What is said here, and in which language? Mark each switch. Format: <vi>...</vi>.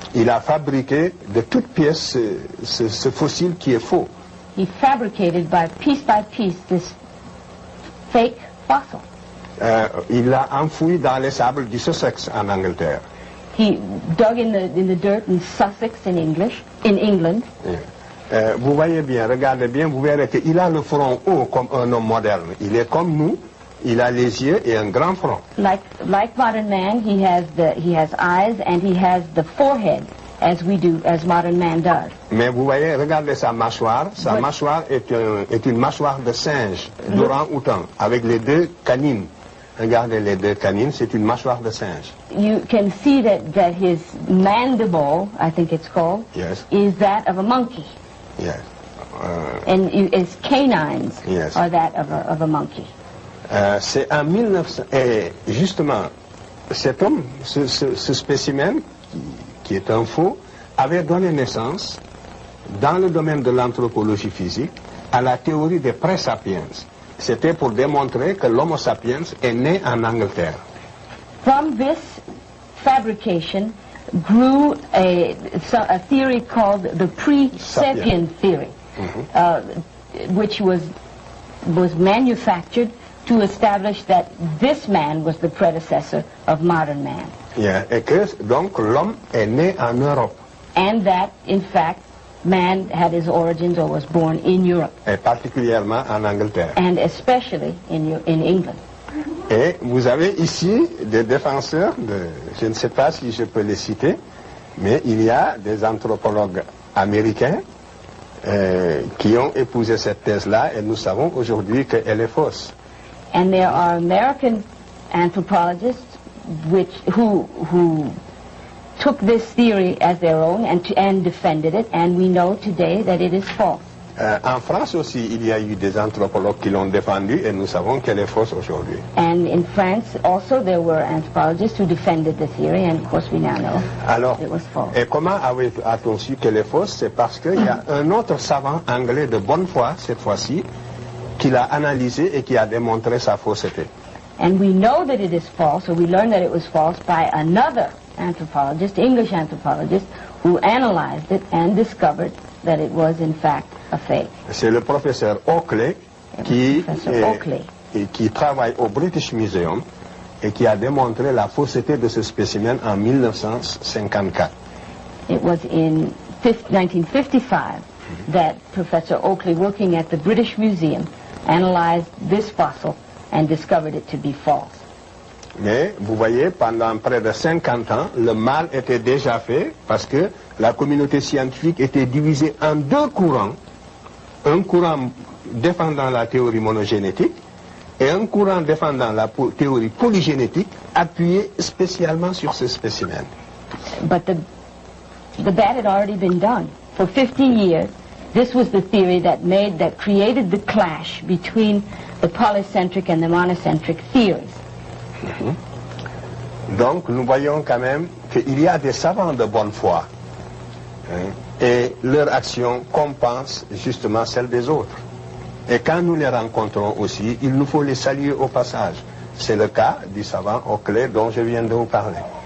<fr>Il a fabriqué de toutes pièces ce fossile qui est faux.</fr> <en>He fabricated by piece this fake fossil.</en> <fr>Il l'a enfoui dans les sables du Sussex en Angleterre.</fr> <en>He dug in the dirt in Sussex in England.</en> <fr>Vous voyez bien, regardez bien, vous verrez qu'il a le front haut comme un homme moderne. Il est comme nous, il a les yeux et un grand front.</fr> <en>Like modern man, he has eyes and he has the forehead as modern man does.</en> <fr>Mais vous voyez, regardez sa mâchoire. Sa mâchoire est une mâchoire de singe, d'orang-outan, avec les deux canines. Regardez les deux canines, c'est une mâchoire de singe.</fr> <en>You can see that his mandible, I think it's called, yes, is that of a monkey. Yes. And his canines yes, are that of a monkey.</en> <fr>C'est en 1900, et justement, cet homme, ce spécimen, qui est un faux, avait donné naissance, dans le domaine de l'anthropologie physique, à la théorie des pré-sapiens. C'était pour démontrer que l'Homo sapiens est né en Angleterre.</fr> <en>From this fabrication grew a theory called the pre-sapien theory, which was manufactured to establish that this man was the predecessor of modern man.</en> <fr>Yeah, et que donc l'homme est né en Europe.</fr> <en>And that, in fact, man had his origins or was born in Europe.</en> <fr>Et particulièrement en Angleterre.</fr> <en>And especially in England.</en> <fr>Et vous avez ici des défenseurs, je ne sais pas si je peux les citer, mais il y a des anthropologues américains qui ont épousé cette thèse-là et nous savons aujourd'hui qu'elle est fausse.</fr> <en>And there are American anthropologists who took this theory as their own and defended it, and we know today that it is false.</en> <fr>En France aussi, il y a eu des anthropologues qui l'ont défendu et nous savons qu'elle est fausse aujourd'hui.</fr> <en>And in France also there were anthropologists who defended the theory, and of course we now know it was false.</en> <fr>Et comment a-t-on su qu'elle est fausse? C'est parce qu'il y a un autre savant anglais de bonne foi, cette fois-ci, qui l'a analysé et qui a démontré sa fausseté.</fr> <en>And we know that it is false, or we learned that it was false by another anthropologist, English anthropologist, who analyzed it and discovered that it was in fact a fake.</en> <fr>C'est le professeur Oakley qui travaille au British Museum et qui a démontré la fausseté de ce spécimen en 1954.</fr> <en>It was in 1955 that Professor Oakley, working at the British Museum, analyzed this fossil and discovered it to be false.</en> <fr>Mais vous voyez, pendant près de 50 ans, le mal était déjà fait parce que la communauté scientifique était divisée en deux courants. Un courant défendant la théorie monogénétique et un courant défendant la théorie polygénétique appuyé spécialement sur ce spécimen.</fr> <en>But the bad had already been done. For 50 years, this was the theory that created the clash between the polycentric and the monocentric theories.</en> <fr>Donc nous voyons quand même qu'il y a des savants de bonne foi et leur action compense justement celle des autres. Et quand nous les rencontrons aussi, il nous faut les saluer au passage. C'est le cas du savant Oakley dont je viens de vous parler.</fr>